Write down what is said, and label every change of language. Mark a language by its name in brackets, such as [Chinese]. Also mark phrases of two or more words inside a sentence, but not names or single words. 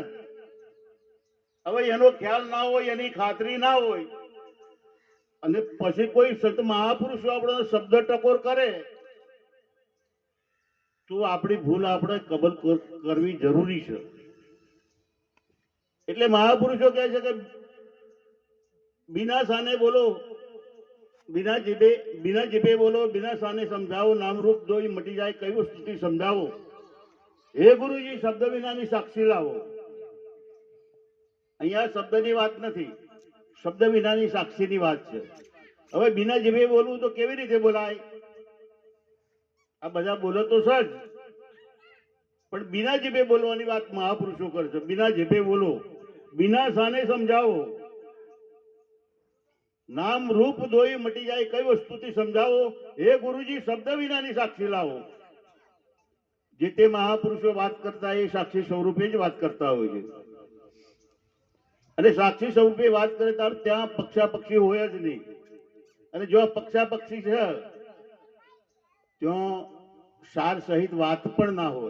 [Gujarati] હવે એનો ખ્યાલ ના હોય, એની ખાતરી ના હોય, અને પછી કોઈ સંત મહાપુરુષો આપણો શબ્દ ટકોર કરે તો આપણી ભૂલ આપણે કબૂલ કરવી જરૂરી છે। એટલે મહાપુરુષો કહે છે કે [Hindi] बिना साने बोलो, बिना जिभे बोलो, बिना साने समझाओ, नाम रूप दो मटी जाए कई स्थिति समझाओ, हे गुरुजी शब्द विनानी साक्षी लावो। [Gujarati] અહીંયા શબ્દની વાત નથી, શબ્દ વિનાની સાક્ષીની વાત છે। હવે [Hindi] बिना जिभे [Gujarati] બોલવું તો કેવી રીતે બોલાય? આ બધા બોલો તો સજ, પણ [Hindi] बिना जिभे [Gujarati] બોલવાની વાત મહાપુરુષો કરે છે। [Hindi] बिना जिभे बोलो, बिना साने समझाओ, नाम रूप दोई मटी जाए कई वस्तुથી समझाओ, हे गुरुजी शब्द विनानी साक्षी लावो। [Gujarati] જે તે મહાપુરુષો વાત કરતા એ સાક્ષી સ્વરૂપે જ વાત કરતા હોય છે, અને સાક્ષી સ્વરૂપે વાત કરે ત્યારે ત્યાં પક્ષાપક્ષી હોય જ નહીં। અને જો પક્ષાપક્ષી છે ત્યાં સાર સહિત વાત પણ ના હોય।